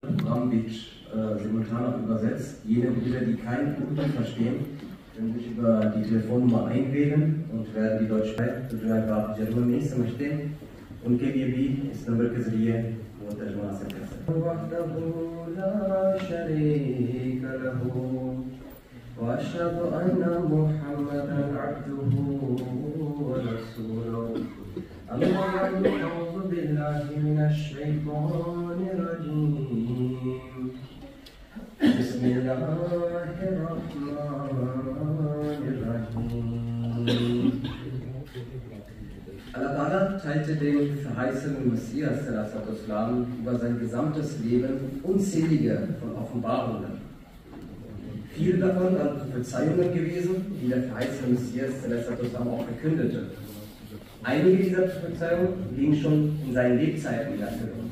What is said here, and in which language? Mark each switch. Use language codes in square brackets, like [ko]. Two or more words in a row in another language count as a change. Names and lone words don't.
[de] Programm wird simultan auch übersetzt. Jene Brüder, die kein Urdu verstehen, können sich über die Telefonnummer einwählen und werden die deutsche Sprache [ur] ضرور نہیں سمجھتے ان کے لیے بھی اس نمبر کے ذریعے وہ ترجمہ حاصل کر سکتے ہیں. [ar] وأشهد أن محمدا عبده ورسوله أما بعد أعوذ بالله من الشيطان الرجيم بسم الله الرحمن الرحيم [de] Allah Ta'ala teilte den verheißenen Messias Islam über sein gesamtes Leben unzählige von Offenbarungen. Viele davon waren Prophezeiungen gewesen, die der verheißene Messias Islam auch verkündete. Einige dieser Prophezeiungen gingen schon in seinen Lebzeiten in Erfüllung.